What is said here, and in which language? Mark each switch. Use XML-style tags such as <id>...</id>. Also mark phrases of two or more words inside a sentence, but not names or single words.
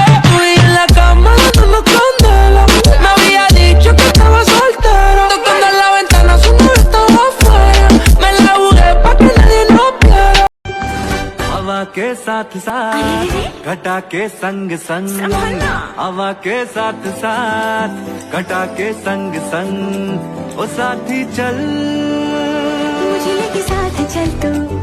<es>Tú y en la cama dándonos candela. Me había dicho que estaba soltero. Tocando en la ventana, su novio estaba afuera. Me la jugué pa' que nadie nos viera.</es> <hi>हवा के साथ साथ घटा के संग संग हवा के साथ साथ घटा के संग संग ओ साथी चल मुझे लेके साथ चल तू</hi>